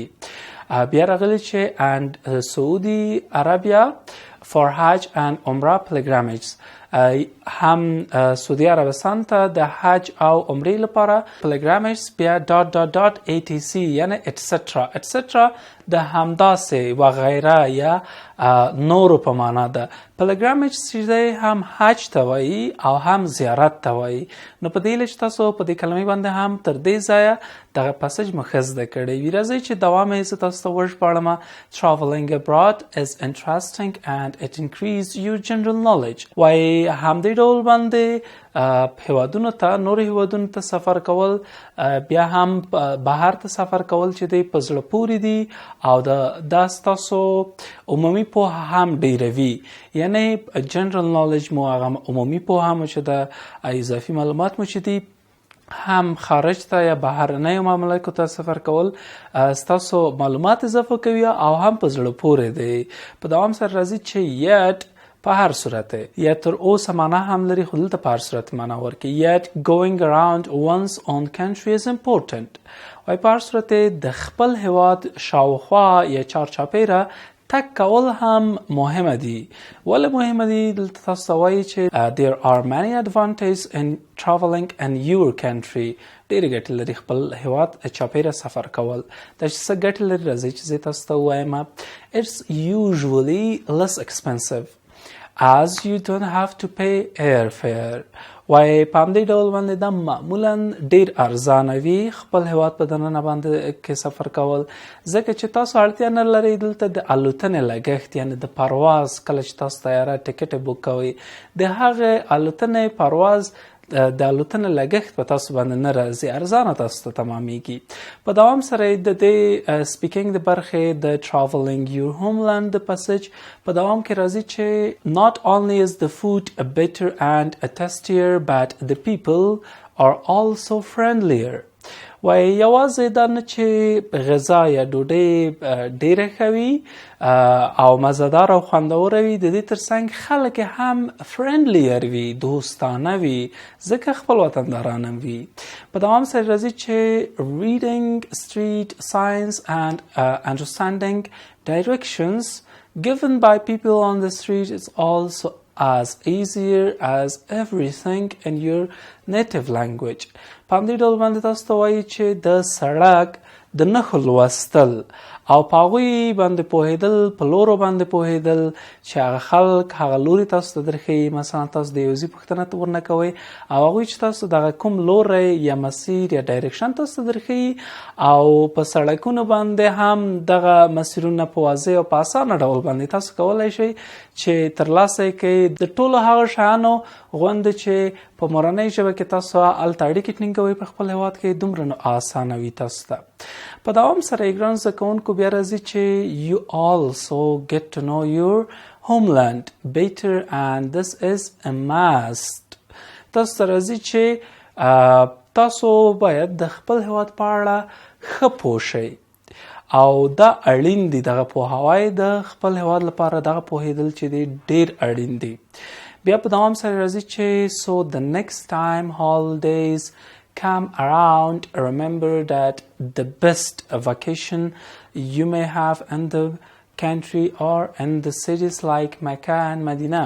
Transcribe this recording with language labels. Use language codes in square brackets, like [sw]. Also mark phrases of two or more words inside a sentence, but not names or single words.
[ps] بیا راغلی چې [en] and Saudi Arabia for Hajj and Umrah pilgrimages [ps] هم سعودي عربستان ته د حج او عمرې لپاره pilgrimages بیا .etc یعنی etc د همداسې و غیره یا نورو په معنا ده. pilgrimages چې هم حج ته وایي او هم زیارت ته وایي. نو په دې چې تاسو په دې کلمې باندې هم تر دې ځایه دغه پسج مو ښه زده کړی وي. راځئ چې دوام یې زه تاسو ته وژباړم. [en] Traveling abroad is interesting and it increases your general knowledge. [ps] وایي همدې ډول باندې هیوادونو ته نورو هیوادونو ته سفر کول بیا هم بهر ته سفر کول چې دی په زړه پورې دي او دا ستاسو عمومي پوهه هم ډیروي یعنی [en] general knowledge [ps] مو هغه عمومي پوهه مو چې د اضافي معلومات مو چې دي هم خارج ته یا بهرنیو مملکتو ته سفر کول ستاسو معلومات اضافه کوي او هم په زړه پورې دی. په دوام سره راځي چې یت په هر صورت یا تر اوسه معنا هم لري خو دلته په هر صورت معنا ورکوي. [en] Yet going around one's own country is important. [ps] وایي په هر صورت د خپل هیواد شاوخوا یا چارچاپیره تک کول هم مهمه دي. ولې مهمه دي؟ دلته تاسو ته وایي چې [en] there are many advantages in traveling in your country. [ps] ډېرې ګټې لري خپل هیواد چاپیره سفر کول. دا چې څه ګټې لري راځئ چې زه تاسو ته ووایم. [en] It's usually less expensive as you don't have to pay airfare. [ps] وایي په همدې ډول باندې دا معمولا ډېر ارزانه وي خپل هیواد په دننه باندې کې سفر کول ځکه چې تاسو اړتیا نه لرئ دلته د الوتنې لګښت یعنی د پرواز کله چې تاسو طیاره [en] ticket book [ps] کوئ د هغې الوتنې پرواز د الوتنې لګښت په تاسو باندې نه راځي ارزانه تاسو ته تمامیږي. په دوام سره د دې سپیکینګ د برخې د [en] traveling your homeland [ps] د پسج په دوام کې راځي چې [en] not only is the food better and tastier but the people are also friendlier. [ps] وایي یوازې دا نه چې غذا یا ډوډۍ ډېره ښه وي او مزهدار او خوندوره وي د دې ترڅنګ خلک هم فرینډلیر وي دوستانه وي ځکه خپل وطنداران هم وي. په دوام سره راځي چې [en] reading street signs and understanding directions given by people on the street is also as easier as everything in your native language. [ps] په همدې ډول باندې تاسو ته وایي چې د سړک د نښو لوستل او په هغوی باندې پوهېدل په لورو باندې پوهېدل چې هغه خلک هغه لوري تاسو ته درښیي مثلا تاسو د یو ځای پوښتنه ورنه کوئ او هغوی چې تاسو دغه کوم لوری یا مسیر یا ډایرکشن تاسو ته درښیي او په سړکونو باندې هم دغه مسیرونه په واضح او په اسانه ډول باندې تاسو کولی شئ چې ترلاسه یې کوئ د ټولو هغه شیانو غوندې چې په مورنۍ ژبه کې تاسو هلته اړیکې ټینګوئ په خپل هیواد کې دومره نو اسانه وي تاسو ته. په دوام سره یې ګران زده کوونکو بیا راځي چې [en] you also get to know your homeland better and this is a must. [ps] تاسو ته راځي چې تاسو باید د خپل هیواد په اړه ښه پوه شئ او دا اړین دي دغه پوهاوی د خپل هیواد لپاره دغه پوهېدل چې دی ډېر اړین دي. بیا په دوام سره راځي چې [en] so the next time holidays come around, remember that the best vacation you may have in the country or in the cities like Mecca and Medina.